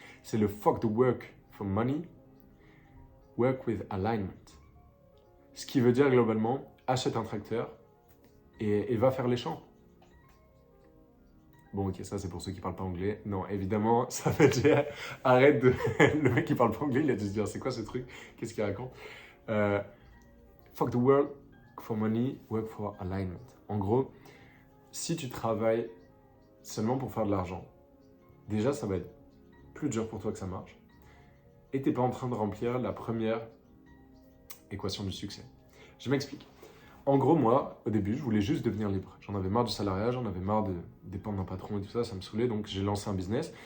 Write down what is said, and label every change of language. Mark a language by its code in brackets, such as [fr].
[fr] C'est le [en] fuck the work for money, work with alignment. [fr] Ce qui veut dire globalement, achète un tracteur et va faire les champs. Bon, ok, ça c'est pour ceux qui parlent pas anglais. Non, évidemment, ça veut dire arrête de. Le mec qui parle pas anglais, il a dû se dire c'est quoi ce truc? Qu'est-ce qu'il raconte? [en] Fuck the work for money, work for alignment. [fr] En gros, si tu travailles seulement pour faire de l'argent, déjà ça va être plus dur pour toi que ça marche. Et t'es pas en train de remplir la première équation du succès. Je m'explique. En gros, moi, au début, je voulais juste devenir libre. J'en avais marre du salariat, j'en avais marre de dépendre d'un patron et tout ça, ça me saoulait, donc j'ai lancé un business.